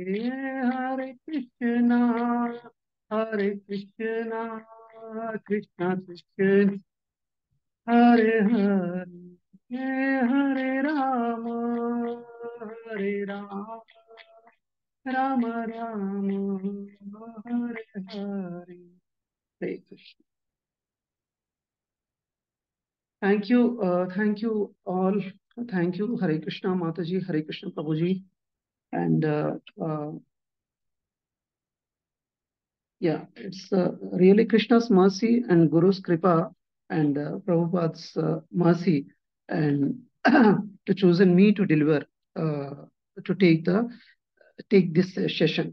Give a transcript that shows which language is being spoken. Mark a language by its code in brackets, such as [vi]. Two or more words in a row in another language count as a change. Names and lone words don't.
[sa] हरे कृष्णा कृष्णा कृष्ण हरे हरे हरे राम राम राम हरे हरे। हरे कृष्ण। [en] Thank you all. Thank you, [sa] हरे कृष्ण [en] Mataji, Hare Krishna Prabhuji, and yeah, it's really Krishna's mercy and Guru's kripa and Prabhupada's mercy and to chosen me to deliver to take this session.